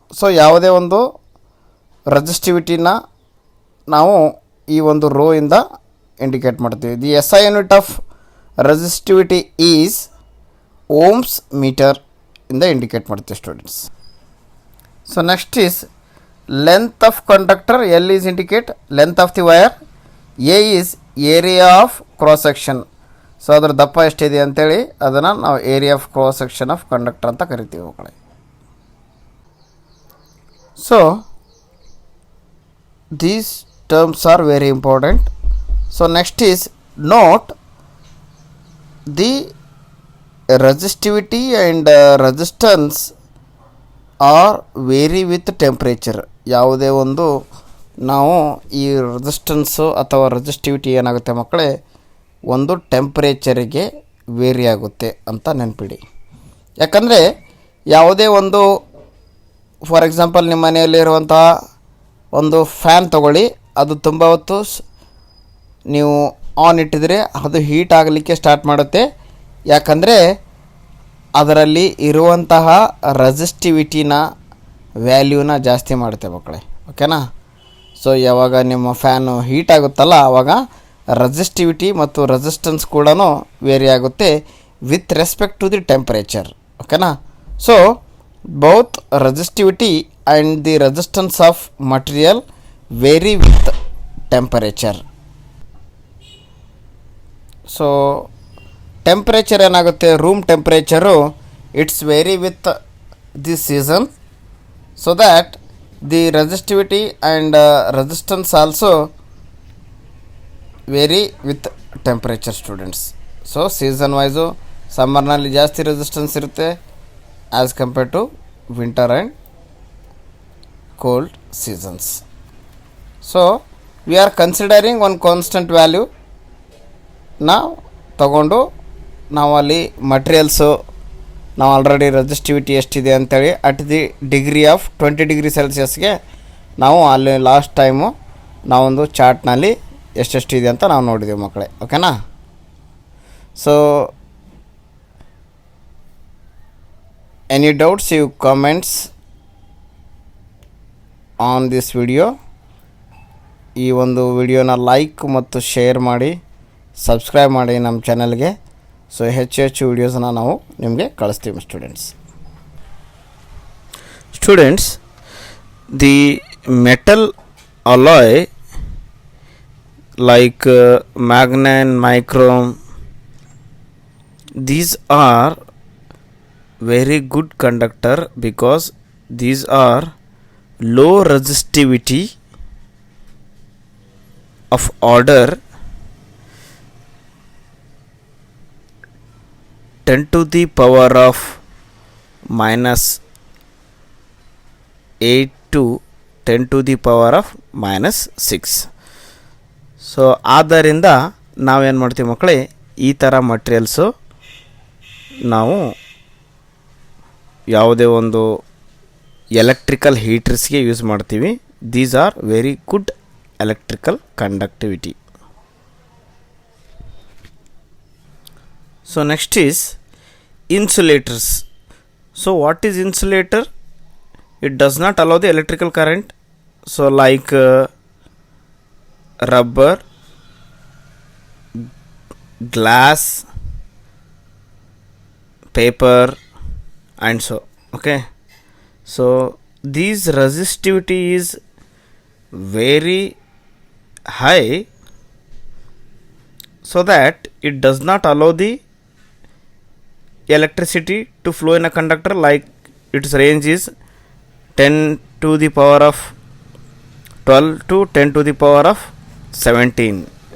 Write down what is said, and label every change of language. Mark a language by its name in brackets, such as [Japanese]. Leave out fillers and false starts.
[Kannada] So ಯಾವುದೇ ಒಂದು ರೆಸಿಸ್ಟಿವಿಟಿನ ನಾವು ಈ ಒಂದು ರೋ ಇಂದ ಇಂಡಿಕೇಟ್ ಮಾಡ್ತೀವಿ. [English] the SI unit of resistivity is ohms metre [Kannada] ಇಂದ ಇಂಡಿಕೇಟ್ ಮಾಡ್ತೀವಿ [English] Students. So next is length of conductor. L is indicate length of the wire. A is area of cross section. [Kannada] So ಅದರ ದಪ್ಪ ಎಷ್ಟಿದೆ ಅಂತೇಳಿ ಅದನ್ನು ನಾವು [English] area of cross section of conductor [Kannada] ಅಂತ ಕರಿತೀವಿ ಮಕ್ಕಳೇ. [English] So these terms are very important. So next is note the resistivity and resistance are vary with temperature. [Kannada] ಯಾವುದೇ ಒಂದು ನಾವು ಈ ರೆಸಿಸ್ಟೆನ್ಸು ಅಥವಾ ರೆಸಿಸ್ಟಿವಿಟಿ ಏನಾಗುತ್ತೆ ಮಕ್ಕಳೇ, ಒಂದು ಟೆಂಪ್ರೇಚರಿಗೆ ವೇರಿ ಆಗುತ್ತೆ ಅಂತ ನೆನಪಿಡಿ. ಯಾಕಂದರೆ ಯಾವುದೇ ಒಂದು [English] for example [Kannada] ನಿಮ್ಮ ಮನೆಯಲ್ಲಿರುವಂತಹ ಒಂದು ಫ್ಯಾನ್ ತಗೊಳ್ಳಿ, ಅದು ತುಂಬ ಹೊತ್ತು ನೀವು ಆನ್ ಇಟ್ಟಿದ್ರೆ ಅದು ಹೀಟ್ ಆಗಲಿಕ್ಕೆ ಸ್ಟಾರ್ಟ್ ಮಾಡುತ್ತೆ. ಯಾಕಂದರೆ ಅದರಲ್ಲಿ ಇರುವಂತಹ ರೆಸಿಸ್ಟಿವಿಟಿನ ವ್ಯಾಲ್ಯೂನ ಜಾಸ್ತಿ ಮಾಡುತ್ತೆ ಮಕ್ಕಳೇ. ಓಕೆನಾ? ಸೊ ಯಾವಾಗ ನಿಮ್ಮ ಫ್ಯಾನು ಹೀಟ್ ಆಗುತ್ತಲ್ಲ ಆವಾಗ ರೆಸಿಸ್ಟಿವಿಟಿ ಮತ್ತು ರೆಸಿಸ್ಟೆನ್ಸ್ ಕೂಡ ವೇರಿ ಆಗುತ್ತೆ [English] With respect to the temperature. [Kannada] ಓಕೆನಾ? [English] So both resistivity and the resistance of material vary with temperature. So temperature [Kannada] ಏನಾಗುತ್ತೆ, [English] Room temperature it's vary with the season, so that the resistivity and resistance also vary with temperature students. [Kannada] So season wise ಸಮ್ಮರ್ನಲ್ಲಿ ಜಾಸ್ತಿ resistance ಇರುತ್ತೆ [English] as compared to winter and cold seasons. So we are considering one constant value. [Kannada] ನಾವು ತಗೊಂಡು ನಾವು ಅಲ್ಲಿ materials ನಾವು already resistivity ಎಷ್ಟಿದೆ ಅಂತೇಳಿ [English] at the degree of [Kannada] 20 degree ಸೆಲ್ಸಿಯಸ್ಗೆ ನಾವು ಅಲ್ಲಿ ಲಾಸ್ಟ್ ಟೈಮು ನಾವೊಂದು ಚಾರ್ಟ್ನಲ್ಲಿ ಎಷ್ಟೆಷ್ಟಿದೆ ಅಂತ ನಾವು ನೋಡಿದ್ದೀವಿ ಮಕ್ಕಳೇ. ಓಕೆನಾ? [English] So any doubts, you comments on this video. [Kannada] ಈ ಒಂದು ವಿಡಿಯೋನ ಲೈಕ್ ಮತ್ತು ಶೇರ್ ಮಾಡಿ, ಸಬ್ಸ್ಕ್ರೈಬ್ ಮಾಡಿ ನಮ್ಮ ಚಾನಲ್ಗೆ. ಸೊ ಹೆಚ್ಚು ವಿಡಿಯೋಸನ್ನ ನಾವು ನಿಮಗೆ ಕಳಿಸ್ತೀವಿ students. [English] The metal alloy like manganin, nichrome, these are very good conductor because these are low resistivity of order 10 to the power of minus 8 to 10 to the power of minus 6. [Kannada] So ಆದ್ದರಿಂದ ನಾವೇನು ಮಾಡ್ತೀವಿ ಮಕ್ಕಳೇ, ಈ ಥರ ಮಟೀರಿಯಲ್ಸು ನಾವು ಯಾವುದೇ ಒಂದು ಎಲೆಕ್ಟ್ರಿಕಲ್ ಹೀಟರ್ಸ್ಗೆ ಯೂಸ್ ಮಾಡ್ತೀವಿ. [English] These are very good electrical conductivity. So next is insulators. So what is insulator? It does not allow the electrical current. So like rubber, glass, paper and so. Okay, so these resistivity is very high, so that it does not allow the electricity to flow in a conductor. Like its range is 10 to the power of 12 to 10 to the power of 17.